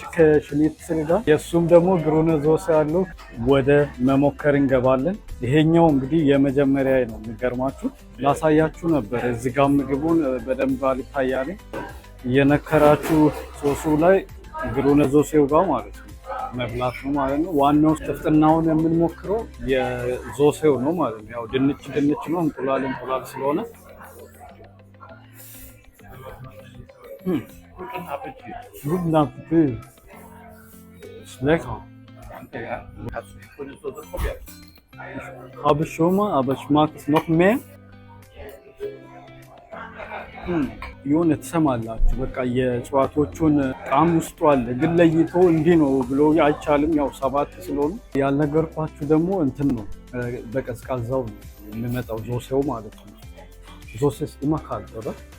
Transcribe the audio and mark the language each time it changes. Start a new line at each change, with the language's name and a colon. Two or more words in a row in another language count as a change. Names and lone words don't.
Amharic: ከሽኒትስል ጋር። የሱም ደግሞ ግሩነ ዞስ ያለው ወደ መሞከር እንገባለን። ይሄኛው እንግዲህ የመጀመሪያ ነው። የሚገርማችሁ ላሳያችሁ ነበር። እዚህ ጋር ምግቡን በደንብ አልታያለ እየነከራችሁ ሶሱ ላይ ግሩነ ዞሴው ጋር ማለት ነው መብላት ነው ማለት ነው። ዋናው ጥፍጥናውን የምንሞክረው የዞሴው ነው ማለት ነው። ያው ድንች ነው፣ እንቁላል ስለሆነ
German: Guten Appetit. Guten Appetit. Ist lecker. Danke, ja. Hast du die grüne Soße probiert? Habe ich schon mal, aber ich mag es noch mehr.
Amharic: የሆነ ትሰማላችሁ በቃ የእጽዋቶቹን ጣዕም ውስጡ አለ፣ ግን ለይቶ እንዲህ ነው ብሎ አይቻልም። ያው 7 ስለሆኑ ያልነገርኳችሁ ደግሞ እንትን ነው በቀዝቃዛው ነው የሚመጣው ዞሴው ማለት ነው። ዞሴስ ይመካል አይደል?